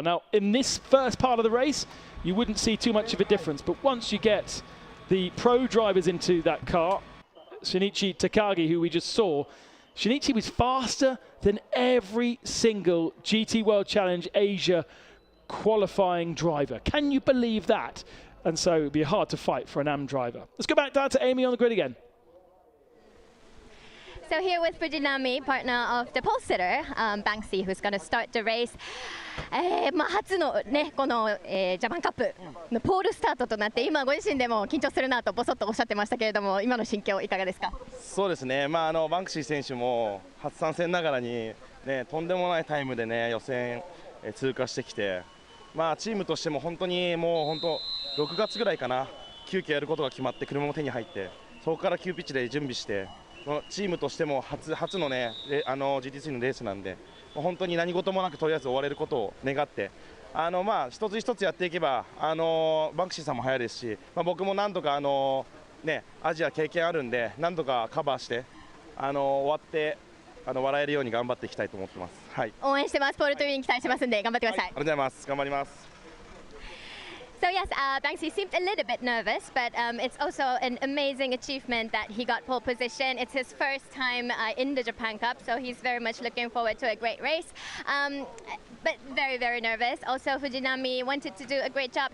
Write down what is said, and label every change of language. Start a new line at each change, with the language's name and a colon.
English: Now, in this first part of the race, you wouldn't see too much of a difference, but once you get the Pro drivers into that car, Shinichi Takagi, who we just saw, Shinichi was faster than every single GT World Challenge Asia qualifying driver. Can you believe that? And so it would be hard to fight for an AM driver. Let's go back down to Amy on the grid again. So here with Fujinami, partner of the pole sitter, Banksy, who's going to start the race.
Japanese: 初のね、この、ジャパンカップのポールスタートとなって、今ご自身でも緊張するなとボソッとおっしゃってましたけれども、今の心境いかがですか？そうですね、バンクシー選手も初参戦ながらに、ね、とんでもないタイムで、ね、予選、通過してきて、チームとしても本当にもう本当6月ぐらいかな、急遽やることが決まって車も手に入って、そこから急ピッチで準備して、チームとしても初の、ね、GT3 のレースなんで、本当に何事もなくとりあえず終われることを願って、一つ一つやっていけば、バンクシーさんも早いですし、僕もなんとか、ね、アジア経験あるんで、なんとかカバーして、終わって笑えるように頑張っていきたいと思ってます。はい、応援してます。ポールトゥウィン期待してますんで頑張ってください。ありがとうございます。頑張ります。
English: So yes, Banksy seemed a little bit nervous, but it's also an amazing achievement that he got pole position. It's his first time in the Japan Cup, so he's very much looking forward to a great race. But very, very nervous. Also, Fujinami wanted to do a great job.